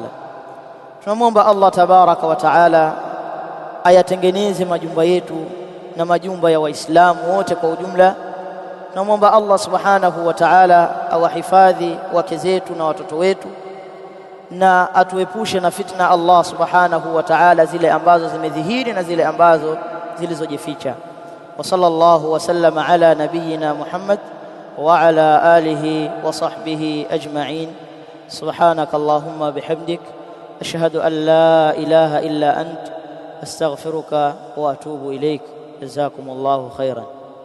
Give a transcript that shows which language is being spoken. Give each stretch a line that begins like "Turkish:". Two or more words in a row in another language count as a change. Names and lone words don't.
Swahili: Tunamwomba Allah
Arabic: تبارك وتعالى
Swahili: ayatengeneze majumba yetu na majumba ya Waislamu wote kwa ujumla. Tunamwomba Allah
Arabic: سبحانه وتعالى
Swahili: awahifadhi wake zetu na watoto wetu, na atuepushe na fitna Allah
Arabic: سبحانه وتعالى,
Swahili: zile ambazo zimedhihiri na zile ambazo zilizojificha.
Arabic: وصلى الله وسلم على نبينا محمد وعلى آله وصحبه أجمعين. سبحانك اللهم وبحمدك أشهد أن لا إله إلا أنت أستغفرك وأتوب إليك. جزاكم الله خيرا.